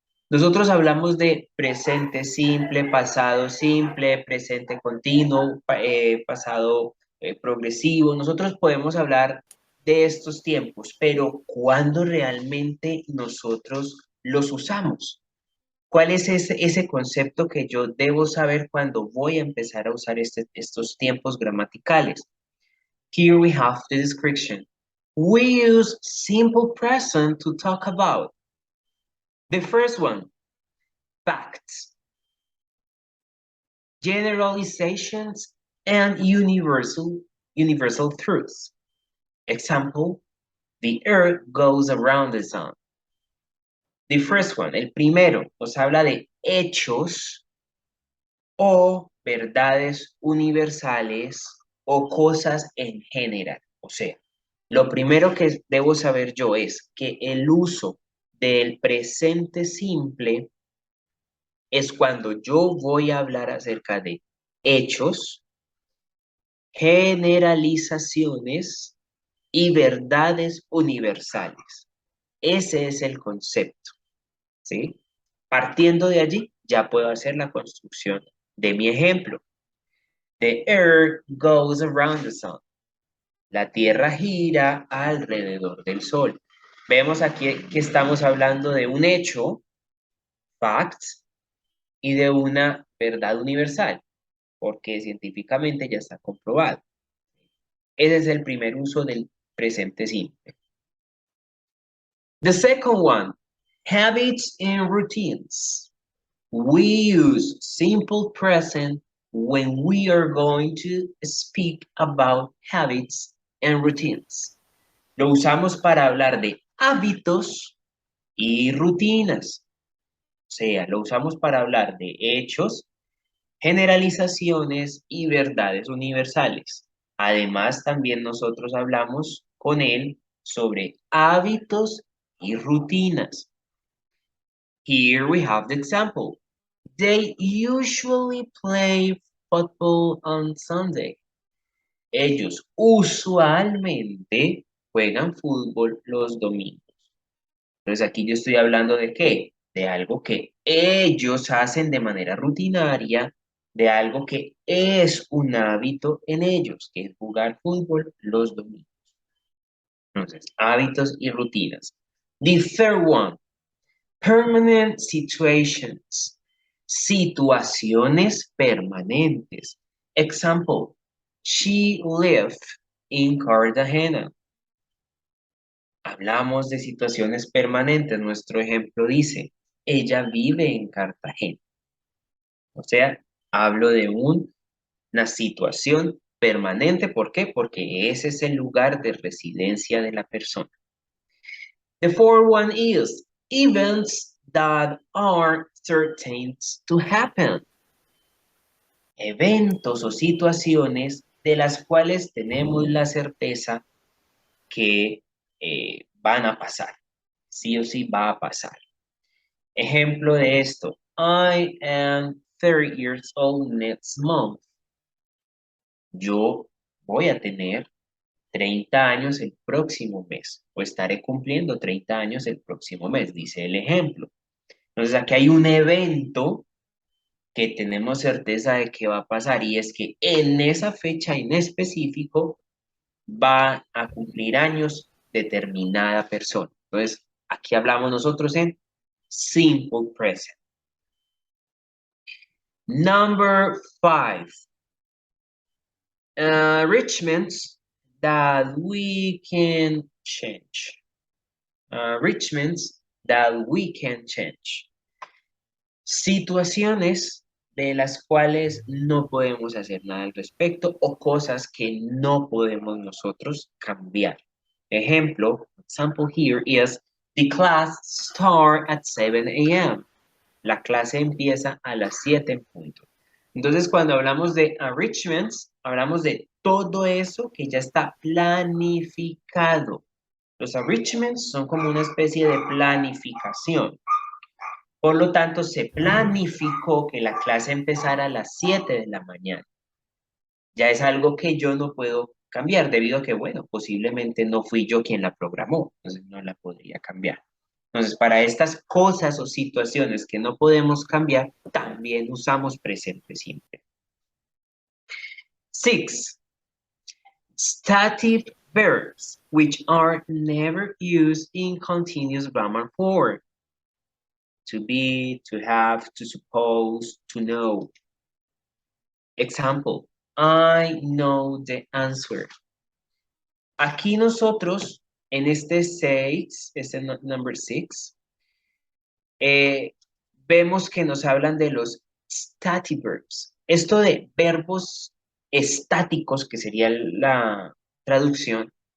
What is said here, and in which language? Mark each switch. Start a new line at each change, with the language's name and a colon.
Spanish: Nosotros hablamos de presente simple, pasado simple, presente continuo, pasado progresivo. Nosotros podemos hablar de estos tiempos, pero ¿cuándo realmente nosotros los usamos? ¿Cuál es ese concepto que yo debo saber cuando voy a empezar a usar estos tiempos gramaticales?
English: Here we have the description. We use simple present to talk about. The first one, facts, generalizations, and universal truths. Example, the earth goes around the sun. The first one,
Spanish: el primero, nos habla de hechos o verdades universales o cosas en general. O sea, lo primero que debo saber yo es que el uso del presente simple es cuando yo voy a hablar acerca de hechos, generalizaciones y verdades universales. Ese es el concepto, ¿sí? Partiendo de allí, ya puedo hacer la construcción de mi ejemplo.
English: The earth goes around the sun.
Spanish: La Tierra gira alrededor del Sol. Vemos aquí que estamos hablando de un hecho, facts, y de una verdad universal, porque científicamente ya está comprobado. Ese es el primer uso del presente simple.
English: The second one, habits and routines. We use simple present when we are going to speak about habits and routines.
Spanish: Lo usamos para hablar de hábitos y rutinas. O sea, lo usamos para hablar de hechos, generalizaciones y verdades universales. Además, también nosotros hablamos con él sobre hábitos y rutinas.
English: Here we have the example. They usually play football on Sunday.
Spanish: Ellos usualmente juegan fútbol los domingos. Entonces aquí yo estoy hablando de qué? De algo que ellos hacen de manera rutinaria, de algo que es un hábito en ellos, que es jugar fútbol los domingos. Entonces, hábitos y rutinas.
English: The third one, permanent situations.
Spanish: Situaciones permanentes.
English: Example, she lived in Cartagena.
Spanish: Hablamos de situaciones permanentes. Nuestro ejemplo dice, ella vive en Cartagena. O sea, hablo de una situación permanente. ¿Por qué? Porque ese es el lugar de residencia de la persona.
English: The fourth one is events that are certain to happen.
Spanish: Eventos o situaciones de las cuales tenemos la certeza que van a pasar. Sí o sí va a pasar. Ejemplo de esto.
English: I am 30 years old next month.
Spanish: Yo voy a tener 30 años el próximo mes, o estaré cumpliendo 30 años el próximo mes, dice el ejemplo. Entonces aquí hay un evento que tenemos certeza de que va a pasar y es que en esa fecha en específico va a cumplir años determinada persona. Entonces aquí hablamos nosotros en simple present.
English: Number 5. Arrangements that we can change. Arrangements that we can change.
Spanish: Situaciones de las cuales no podemos hacer nada al respecto o cosas que no podemos nosotros cambiar. Ejemplo,
English: example here is the class start at 7 a.m.
Spanish: La clase empieza a las 7 en punto. Entonces, cuando hablamos de arrangements, hablamos de todo eso que ya está planificado. Los arrangements son como una especie de planificación. Por lo tanto, se planificó que la clase empezara a las 7 de la mañana. Ya es algo que yo no puedo cambiar debido a que, bueno, posiblemente no fui yo quien la programó, entonces no la podría cambiar. Entonces, para estas cosas o situaciones que no podemos cambiar, también usamos presente simple. 6.
English: Stative verbs, which are never used in continuous grammar form. To be, to have, to suppose, to know. Example, I know the answer.
Spanish: Aquí nosotros, en este 6,
English: number 6,
Spanish: vemos que nos hablan de los static verbs. Esto de verbos estáticos, que sería la traducción.